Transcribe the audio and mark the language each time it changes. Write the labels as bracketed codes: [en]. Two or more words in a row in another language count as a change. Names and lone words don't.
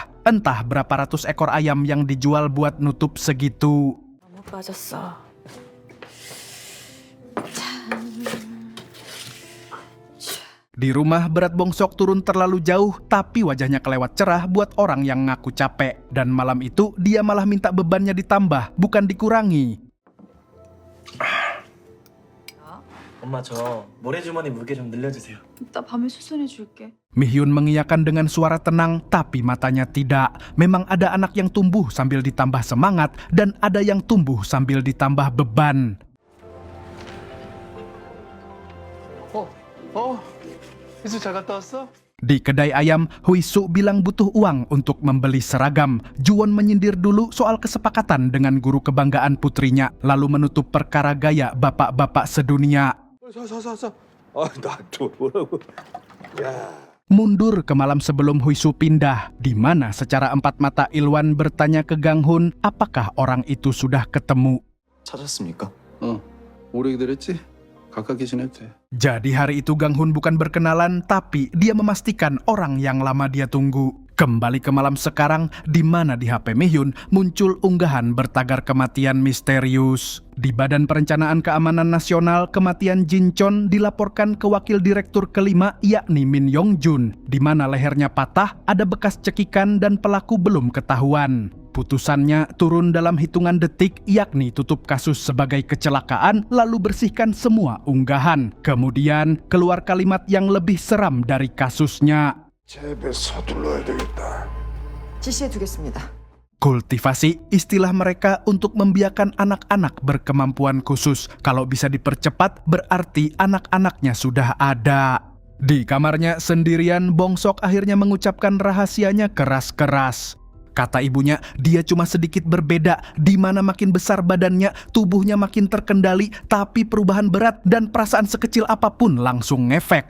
[id] Entah berapa ratus ekor ayam yang dijual buat nutup segitu. [ko] 너무 빠졌어. [id] Di rumah, berat Bongsok turun terlalu jauh, tapi wajahnya kelewat cerah buat orang yang ngaku capek. Dan malam itu, dia malah minta bebannya ditambah, bukan dikurangi. [ko] 엄마 저 모래주머니 무게 좀 늘려주세요. 이따 밤에 수선해 줄게. [id] Mihyun mengiyakan dengan suara tenang, tapi matanya tidak. Memang ada anak yang tumbuh sambil ditambah semangat, dan ada yang tumbuh sambil ditambah beban. [ko] 희수 잘 갔다 왔어? [id] Di kedai ayam, Hoisu bilang butuh uang untuk membeli seragam. Juwon menyindir dulu soal kesepakatan dengan guru kebanggaan putrinya, lalu menutup perkara gaya bapak-bapak sedunia. [ko] 나또 뭐라고? [id] Mundur ke malam sebelum Hoisu pindah, di mana secara empat mata Ilwan bertanya ke Ganghun apakah orang itu sudah ketemu. [ko] 찾았습니까? 오래 기다렸지? 가깝게 지내도 돼. [id] Jadi hari itu Ganghun bukan berkenalan, tapi dia memastikan orang yang lama dia tunggu. Kembali ke malam sekarang, di mana di HP Mihyun muncul unggahan bertagar kematian misterius. Di Badan Perencanaan Keamanan Nasional, kematian Jin Chon dilaporkan ke Wakil Direktur kelima, yakni Min Yong-jun, di mana lehernya patah, ada bekas cekikan dan pelaku belum ketahuan. Putusannya turun dalam hitungan detik, yakni tutup kasus sebagai kecelakaan lalu bersihkan semua unggahan. Kemudian keluar kalimat yang lebih seram dari kasusnya. [ko] 제배 서둘러야 되겠다. 지시해두겠습니다. [id] Kultivasi, istilah mereka untuk membiarkan anak-anak berkemampuan khusus. Kalau bisa dipercepat, berarti anak-anaknya sudah ada. Di kamarnya sendirian, Bongsok akhirnya mengucapkan rahasianya keras-keras. Kata ibunya, dia cuma sedikit berbeda, di mana makin besar badannya, tubuhnya makin terkendali, tapi perubahan berat dan perasaan sekecil apapun langsung ngefek.